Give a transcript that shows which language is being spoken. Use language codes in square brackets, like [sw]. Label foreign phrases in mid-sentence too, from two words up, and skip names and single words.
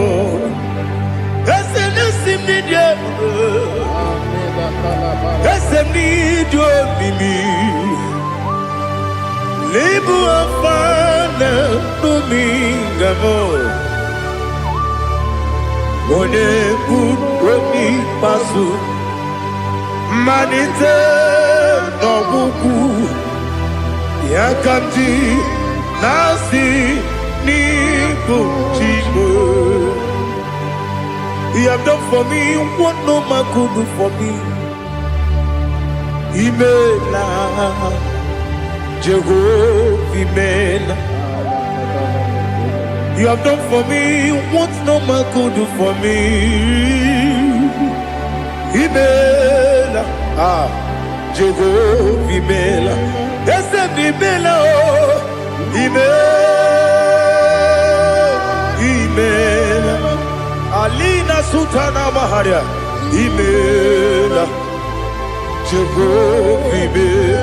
[ig] eze na-esi m n'ịdị ebube eze m n'ịdị omimi n'ịbụ Alfa na Omega m onye bunu n'ikpeazụ mmalite n'ọgwụgwụ ya ka m ji na-asị n'ịbụ chi m. [en] You have done for me what no man could do for me. [ig] Imela Jehovah, Imela. [en] You have done for me what no man could do for me. [ig] Imela, Jehovah, Imela. Yes, Imela, Imela. Alina Sutana Maharia, Imela, Jehovah, Imela.